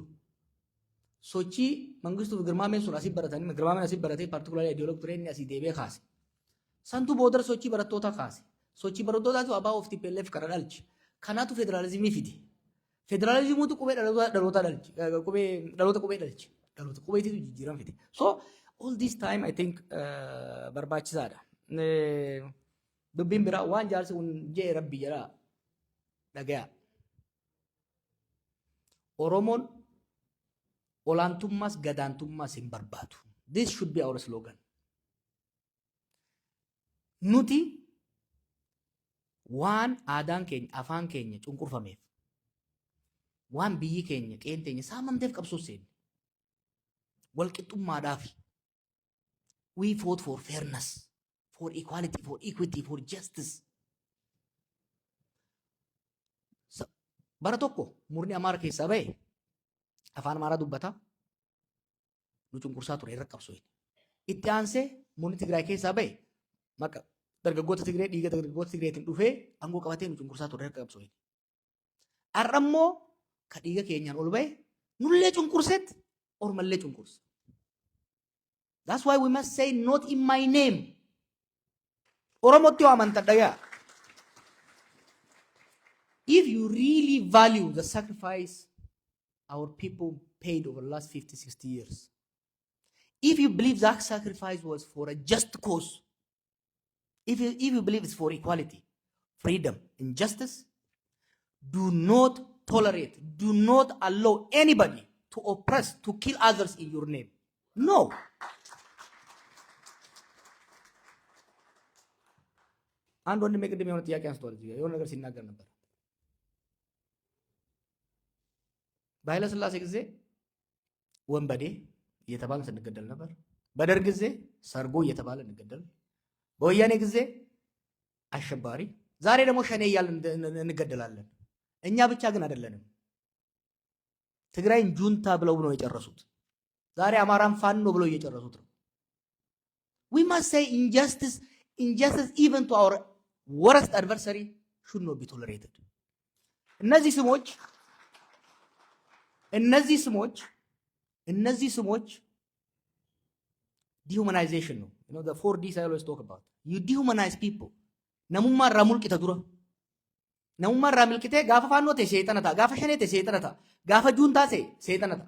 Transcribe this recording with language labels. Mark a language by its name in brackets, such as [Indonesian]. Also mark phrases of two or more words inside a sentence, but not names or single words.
[Oromo] Sochii mangistuu girmaameen sun asii baratanii girmaameen asii baratee paartikulaarii ideoloogii ture inni asii deebi'ee kaase. Santuu booda sochii barattootaa kaase. Sochii barattootaatu abaa of TPLF kana dhalche. Kanaatu federaalizimii fide. Federaalizimiitu qubee dhaloota dhalche. Dhaloota qubee dhalche. Dhaloota qubeetitu jijjiiran fide. [English] So all this time I think barbaachisaadha. [Oromo] Dubbiin biraa waan jaarsi kun jee rabbi jedhaa dhagayaa. Oromoon olaantummaas gadaantummaas hin barbaadu. [English] This should be our slogan. [Oromo] Nuti waan aadaan keenya afaan keenya cunqurfameef waan biyyi keenya qeen teenya saamamteef qabsoo seenne walqixxummaadhaaf [English] we fought for fairness, for equality, for equity, for justice. [Oromo] Bara tokko murni Amaara keessaa ba'e afaan Amaaraa dubbata nu cunqursaa ture irra qabsoo. Itti aansee murni Tigraay keessaa ba'e maka dargaggoota Tigree dhiiga dargaggoota Tigreetiin dhufee aangoo qabatee nu cunqursaa ture irra qabsoo. Har'a immoo ka dhiiga keenyaan ol ba'e nullee cunqurseet ormallee cunqursa. [English] That's why we must say not in my name. [Oromo] Oromotti amantaa dhagaa. [English] If you really value the sacrifice our people paid over the last 50, 60 years, if you believe that sacrifice was for a just cause, if you believe it's for equality, freedom, and justice, do not tolerate, do not allow anybody to oppress, to kill others in your name. No. [Amharic] አንድ ወንድሜ ቅድም የሆነ ጥያቄ አንስቷል። እዚህ የሆነ ነገር ሲናገር ነበር። በኃይለ ሥላሴ ጊዜ ወንበዴ እየተባለ ስንገደል ነበር። በደርግ ጊዜ ሰርጎ እየተባለ እንገደል፣ በወያኔ ጊዜ አሸባሪ፣ ዛሬ ደግሞ ሸኔ እያልን እንገደላለን። እኛ ብቻ ግን አይደለንም። ትግራይን ጁንታ ብለው ነው የጨረሱት። ዛሬ አማራን ፋኖ ብለው እየጨረሱት ነው። [English] we must say injustice even to our worst adversary should not be tolerated. [Amharic] እነዚህ ስሞች dehumanization ነው. [English] You know the 4Ds I always talk about. You dehumanize people. [Oromo] namummaa irraa mulqita dura. namummaa irraa milqitee gaafa faannoo ta'e seexana ta'a, gaafa shanee ta'e seexana ta'a, gaafa juuntaa ta'e seexana ta'a.